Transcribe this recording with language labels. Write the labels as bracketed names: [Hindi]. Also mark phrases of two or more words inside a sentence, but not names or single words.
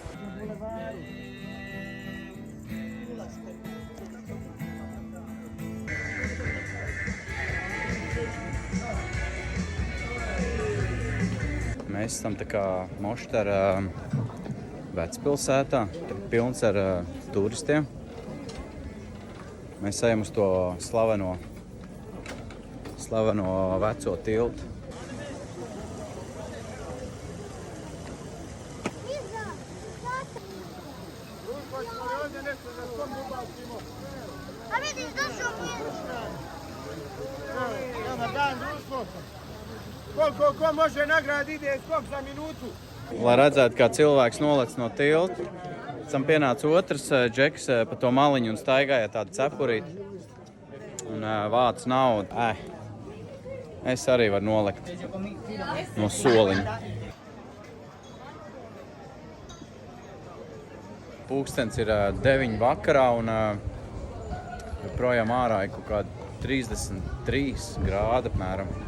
[Latvian] Mēs esam tā kā Moštara vecpilsētā, pilns ar turistiem. Mēs ejam uz to slaveno veco tiltu. [Bosnian] A vidiš, došao prijeć. Dobar dan, društvo. Koliko ko može nagrad ide skok za minutu? [Latvian] Lai redzētu, kā cilvēks nolec no tilta, tam pienāca otrs džeks pa to maliņu un staigāja tādu cepurīti un vāc naudu. Es arī varu nolekt no soliņa. Pūkstens ir 9 vakarā un projām ārā ir kaut kādi 33 grādi apmēram.